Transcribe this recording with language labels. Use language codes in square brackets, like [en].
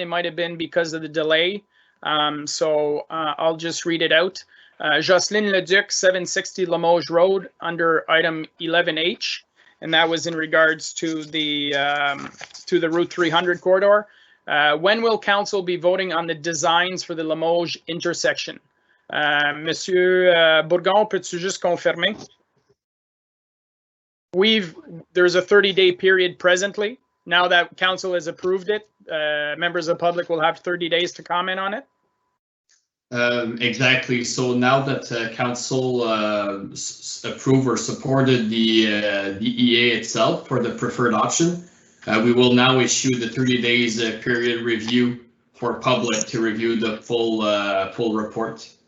[en] It might have been because of the delay. So I'll just read it out. Jocelyn Leduc, 760 Limoges Road, under item 11H. And that was in regards to the Route 300 corridor. When will council be voting on the designs for the Limoges intersection? [fr] Monsieur Bourgon, peux-tu juste confirmer? [en] There's a 30-day period presently. Now that council has approved it, members of the public will have 30 days to comment on it. Exactly. So now that council approved or supported the EA itself for the preferred option, we will now issue the 30 days period review for public to review the full report.